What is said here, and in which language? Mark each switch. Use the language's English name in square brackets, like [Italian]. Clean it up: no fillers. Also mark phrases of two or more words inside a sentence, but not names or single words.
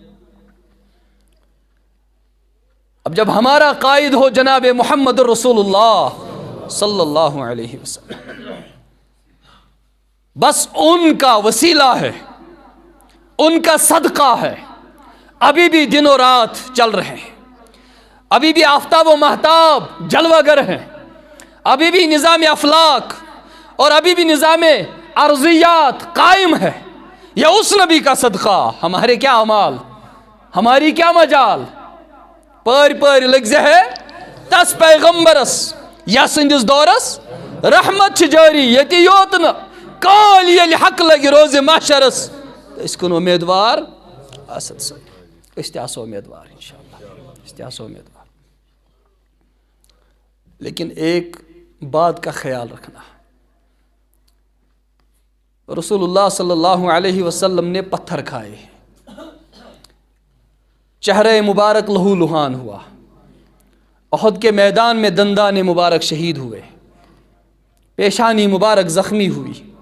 [Urdu] اب جب ہمارا قائد ہو جناب محمد [Arabic] الرسول اللہ صلی اللہ علیہ وسلم، [Urdu] بس ان کا وسیلہ ہے، ان کا صدقہ ہے، ابھی بھی دن و رات چل رہے ہیں، ابھی بھی آفتاب و مہتاب جلوہ گر ہیں، ابھی بھی نظام افلاک اور ابھی بھی نظام ارضیات قائم ہے۔ یہ اس نبی کا صدقہ، ہمارے کیا اعمال، ہماری کیا مجال، [Kashmiri] پر لگزے ہے تس پیغمبرس یا سندس دورس رحمت چھ جاری، یتی یوتن کال یل حق لگی روز محشرس، اس کن امیدوار آسد سے، اس تیاسو امیدوار انشاءاللہ، اس تیاسو امیدوار۔ [Urdu] لیکن ایک بات کا خیال رکھنا، [Arabic] رسول اللہ صلی اللہ علیہ وسلم [Urdu] نے پتھر کھائے، چہرہ مبارک لہو لہان ہوا، احد کے میدان میں دندان مبارک شہید ہوئے، پیشانی مبارک زخمی ہوئی،